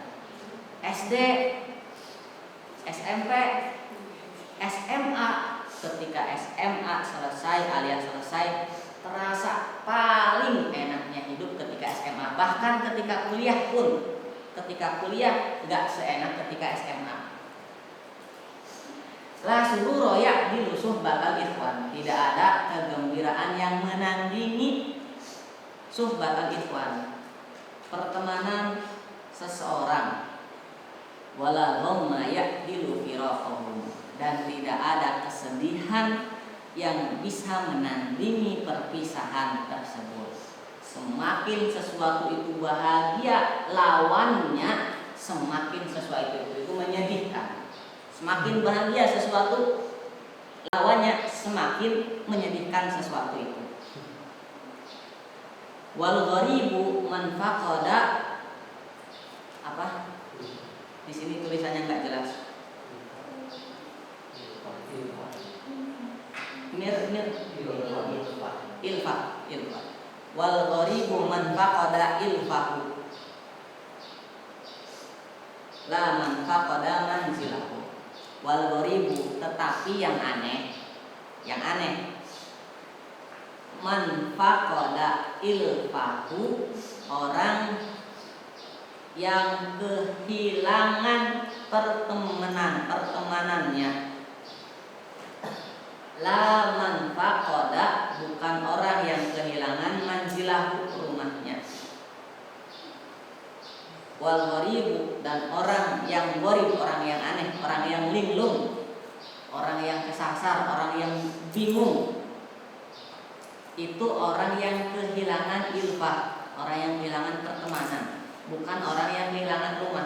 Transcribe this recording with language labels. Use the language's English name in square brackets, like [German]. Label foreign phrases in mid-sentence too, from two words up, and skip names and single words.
[Indonesian] SD, SMP, SMA, ketika SMA selesai, Aliyah selesai, terasa paling enaknya hidup ketika SMA. Bahkan ketika kuliah pun, ketika kuliah nggak seenak ketika SMA. [Arabic] لا سرور يعدل صحبة الإخوان. [Indonesian] Tidak ada kegembiraan yang menandingi [Arabic] صحبة الإخوان, [Indonesian] pertemanan seseorang. [Arabic] ولا غم يعدل فراقهم. [Indonesian] Dan tidak ada kesedihan yang bisa menandingi perpisahan tersebut. Semakin sesuatu itu bahagia, lawannya semakin sesuatu itu menyedihkan. Semakin bahagia sesuatu, lawannya semakin menyedihkan sesuatu itu. [Arabic] والغريب من فقد, [Indonesian] apa? Di sini tulisannya nggak jelas. Ilfa. [Arabic] والغريب من فقد إلفه، لا من فقد منزله. والغريب, [Indonesian] tetapi yang aneh, [Arabic] من فقد إلفه, [Indonesian] orang yang kehilangan pertemanannya. [Arabic] لا من فقد, [Indonesian] bukan orang yang kehilangan manzilahu, rumahnya. [Arabic] والغريب, [Indonesian] dan orang yang gharib, orang yang aneh, orang yang linglung, orang yang kesasar, orang yang bingung, itu orang yang kehilangan ilfah, orang yang kehilangan pertemanan, bukan orang yang kehilangan rumah.